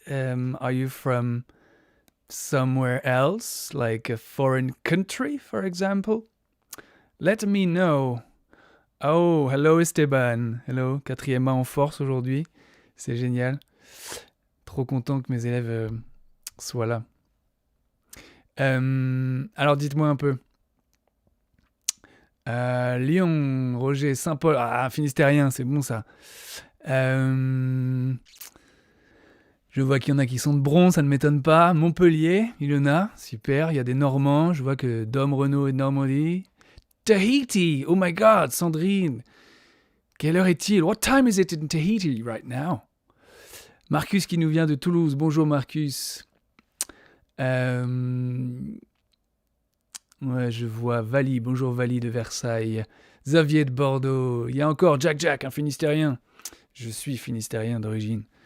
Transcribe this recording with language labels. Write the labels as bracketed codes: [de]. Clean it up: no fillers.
[en] Are you from somewhere else, like a foreign country, for example? Let me know. Oh, hello Esteban. [fr] Hello, 4e A en force aujourd'hui. C'est génial. Trop content que mes élèves soient là. Alors dites-moi un peu. Lyon, Roger, Saint-Paul. Ah, Finistérien, c'est bon ça. Je vois qu'il y en a qui sont de Bron, ça ne m'étonne pas. Montpellier, il y en a, super. Il y a des Normands, je vois que Dom Renault est de Normandie. Tahiti, [en] oh my god, [fr] Sandrine. Quelle heure est-il? [en] What time is it in Tahiti right now? [fr] Marcus qui nous vient de Toulouse, bonjour Marcus. Ouais, je vois Vali, bonjour Vali de Versailles. Xavier de Bordeaux, il y a encore Jack, un Finistérien. Je suis Finistérien d'origine.